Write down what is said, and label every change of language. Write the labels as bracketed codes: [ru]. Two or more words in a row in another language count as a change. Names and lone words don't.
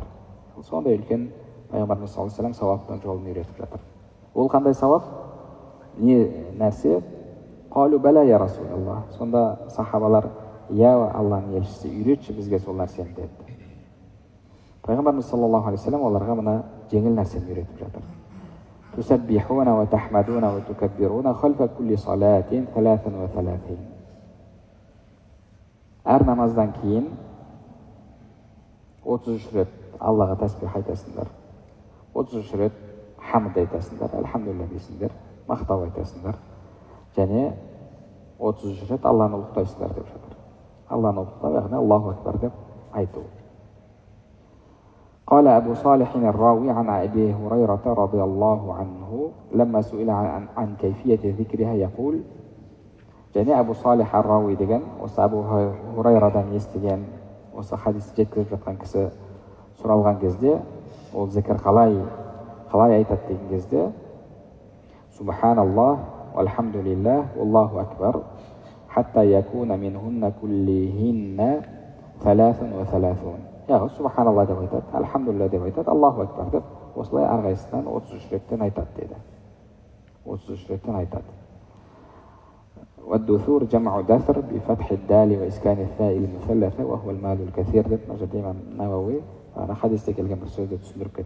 [kk] Сондай үлкен пайғамбарымыз [ar] صلى الله عليه وسلم [kk] сауаптың жолын үйретіп жатыр. Ол қандай сауап? не нәрсе? [ar] قالوا بلى يا رسول الله. [kk] Сонда сахабалар, я Алланың елшісі, үйретші бізге сол нәрсені деді. Пайғамбарымыз [ar] صلى الله عليه وسلم [kk] оларға мына жеңіл нәрсені үйретіп жатыр. [ar] تسبحون وتحمدون وتكبرون خلف كل صلاة 33. [kk] Әр намаздан кейін 33 рет Аллаға тәсбих айтасыңдар. 33 рет хамд айтасыңдар, альхамдулилля дейсіңдер, мақтау айтасыңдар. Және 33 рет Алланы ұлықтайсыңдар деп жатыр. Алланы ұлықтау, яғни [ar] الله أكبر [kk] деп айту. [ar] قال أبو صالح الراوي عن أبي هريرة رضي الله عنه لما سئل عن كيفية ذكرها يقول [kk] және Абу Салих ар-Рауи деген осы Абу Хурайрадан естіген осы хадисті жеткізіп жатқан кісі сұралған кезде ол зікір қалай айтады деген кезде [ar] سبحان الله والحمد لله والله أكبر حتى يكون منهن كلهن 33. [kk] Яғни Субханаллах деп айтады, альхамдулилля деп айтады, [ar] الله أكبر [kk] деп осылай әрқайсысынан 33 реттен айтады деді. 33 реттен айтады. [ar] والدثور جمع دثر بفتح الدال وإسكان الثاء المثلثة وهو المال الكثير [kk] деп мына имам Науауи ана хадисте келген бір сөзді түсіндіріп кетті.